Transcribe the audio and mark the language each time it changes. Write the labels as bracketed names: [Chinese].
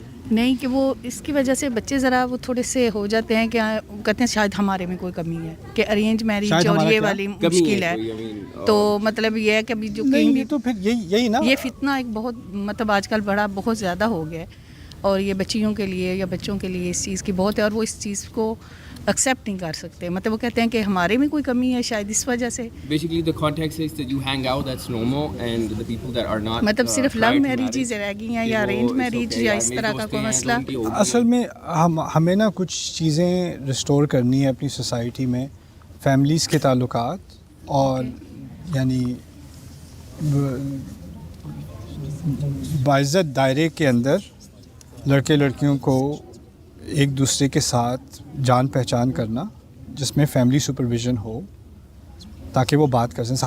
[Urdu] نہیں کہ وہ اس کی وجہ سے بچے ذرا وہ تھوڑے سے ہو جاتے ہیں کہ کہتے ہیں شاید ہمارے میں کوئی کمی ہے کہ ارینج میرج اور یہ والی مشکل ہے. تو مطلب یہ ہے کہ ابھی جو تو پھر یہی نا, یہ فتنہ ایک بہت مطلب آج کل بڑا بہت زیادہ ہو گیا ہے, اور یہ بچیوں کے لیے یا بچوں کے لیے اس چیز کی بہت ہے, اور وہ اس چیز کو ایکسیپٹ نہیں کر سکتے. مطلب وہ کہتے ہیں کہ ہمارے میں کوئی کمی ہے شاید اس وجہ سے. [English] Basically the context is that you hang out, that's normal, and the people that are not [Urdu] مطلب صرف لو میریجز رہ گئی ہیں یا ارینج میریج یا اس طرح کا کوئی مسئلہ. اصل میں ہمیں نا کچھ چیزیں ریسٹور کرنی ہے اپنی سوسائٹی میں, فیملیز کے تعلقات, اور یعنی باعزت دائرے کے اندر لڑکے لڑکیوں کو ایک دوسرے کے ساتھ جان پہچان کرنا جس میں فیملی سپرویژن ہو تاکہ وہ بات کر سکیں.